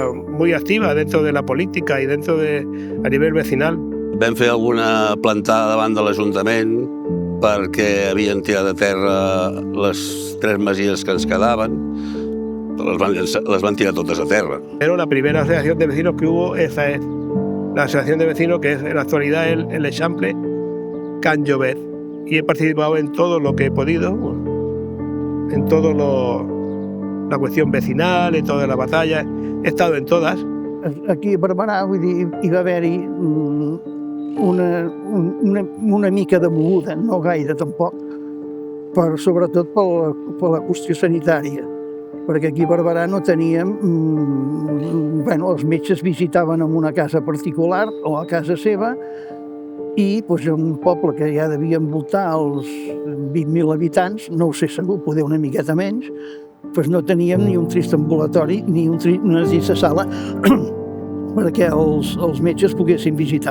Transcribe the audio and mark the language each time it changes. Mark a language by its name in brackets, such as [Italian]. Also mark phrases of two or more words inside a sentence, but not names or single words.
[Spanish] muy activa dentro de la política y a nivel vecinal. [Catalan] Vam fer alguna plantada davant de l'Ajuntament perquè havien tirat a terra les 3 masies que ens quedaven. Les van tirar totes a terra. [Spanish] Pero la primera asociación de vecinos que hubo, esa es la asociación de vecinos que es en la actualidad el Eixample Can Llobet. Y he participado en todo lo que he podido, en todo la cuestión vecinal, en todas las batallas, he estado en todas. [Catalan] Aquí a Barberà, vull dir, hi va haver-hi una mica de moguda, no gaire tampoc, sobretot per la qüestió sanitària, perquè aquí a Barberà no teníem... els metges visitaven en una casa particular o a casa seva i un poble que ja devia envoltar els 20.000 habitants, no ho sé segur, poder una miqueta menys, no teníem ni un trist ambulatori ni una trista sala perquè els metges poguessin visitar.